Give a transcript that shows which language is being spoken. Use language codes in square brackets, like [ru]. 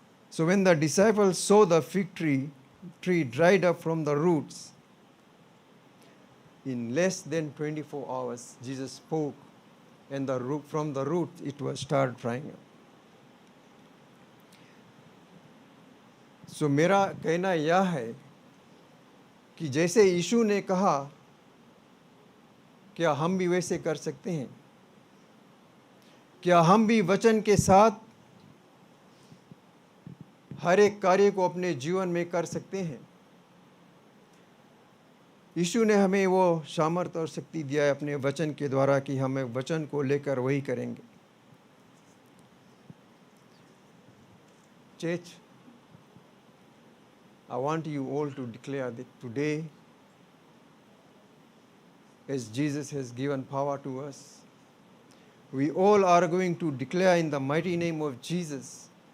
[en] So when the disciples saw the fig tree dried up from the roots, in less than 24 hours, Jesus spoke, and from the root it was started drying up. [hi] So मेरा कहना यह है कि जैसे यीशु ने कहा, क्या हम भी वैसे कर सकते हैं? क्या हम भी वचन के साथ हर एक कार्य को अपने जीवन में कर सकते हैं? यीशु ने हमें वो सामर्थ्य और शक्ति दिया है अपने वचन के द्वारा कि हमें वचन को लेकर वही करेंगे। [en] Church, I want you all to declare that today, as Jesus has given power to us, We all are going to declare in the mighty name of Jesus.